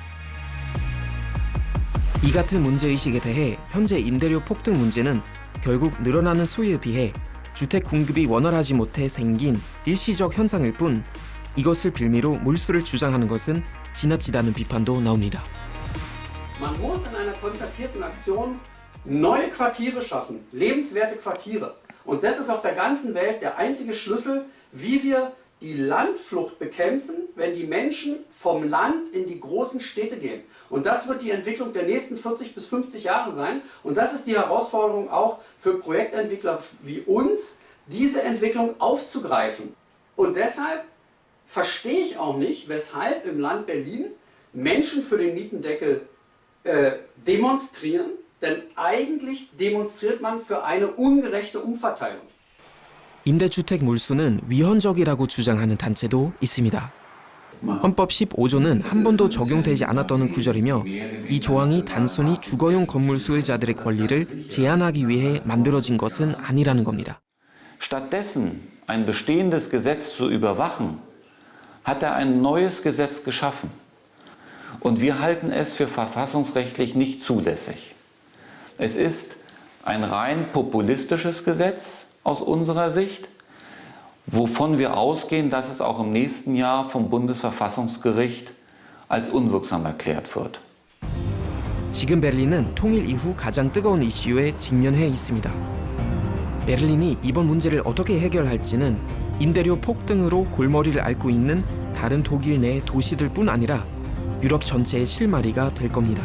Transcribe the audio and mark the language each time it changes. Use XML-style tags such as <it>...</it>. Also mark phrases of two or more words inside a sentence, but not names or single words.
<ko>이 같은 문제의식에 대해 현재 임대료 폭등 문제는 결국 늘어나는 수요에 비해 주택 공급이 원활하지 못해 생긴 일시적 현상일 뿐 이것을 빌미로 몰수를 주장하는 것은 지나치다는 비판도 나옵니다.</ko> <de>Man muss in einer konzertierten Aktion neue Quartiere schaffen, lebenswerte Quartiere. Und das ist auf der ganzen Welt der einzige Schlüssel, wie wir die Landflucht bekämpfen, wenn die Menschen vom Land in die großen Städte gehen. Und das wird die Entwicklung der nächsten 40 bis 50 Jahre sein. Und das ist die Herausforderung auch für Projektentwickler wie uns, diese Entwicklung aufzugreifen. Und deshalb verstehe ich auch nicht, weshalb im Land Berlin Menschen für den Mietendeckel demonstrieren, denn eigentlich demonstriert man für eine ungerechte Umverteilung.</de> <ko>임대주택 몰수는 위헌적이라고 주장하는 단체도 있습니다. 헌법 15조는 한 번도 적용되지 않았다는 구절이며 이 조항이 단순히 주거용 건물 소유자들의 권리를 제한하기 위해 만들어진 것은 아니라는 겁니다.</ko> <de>Stattdessen ein bestehendes Gesetz zu überwachen, hat er ein neues Gesetz geschaffen. Und wir halten es für verfassungsrechtlich nicht zulässig. Es ist ein rein populistisches Gesetz aus unserer Sicht, wovon wir ausgehen, dass es auch im nächsten Jahr vom Bundesverfassungsgericht als unwirksam erklärt wird.</de> <ko>지금 베를린은 통일 이후 가장 뜨거운 이슈에 직면해 있습니다. 베를린이 이번 문제를 어떻게 해결할지는 임대료 폭등으로 골머리를 앓고 있는 다른 독일 내 도시들뿐 아니라 유럽 전체의 실마리가 될 겁니다.</ko>